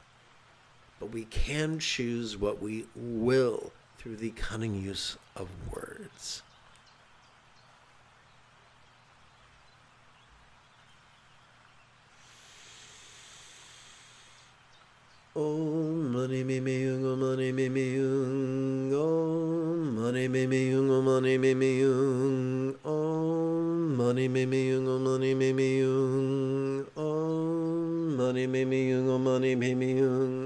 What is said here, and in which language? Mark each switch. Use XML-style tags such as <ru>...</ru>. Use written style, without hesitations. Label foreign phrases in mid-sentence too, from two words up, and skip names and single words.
<en>But we can choose what we will through the cunning use of words.</en> <sa>Om mani me me yung, om mani me me yung, om mani me me yung, om mani me me yung, om mani me me yung, om mani me me yung, om mani me me yung, om mani me me yung.</sa>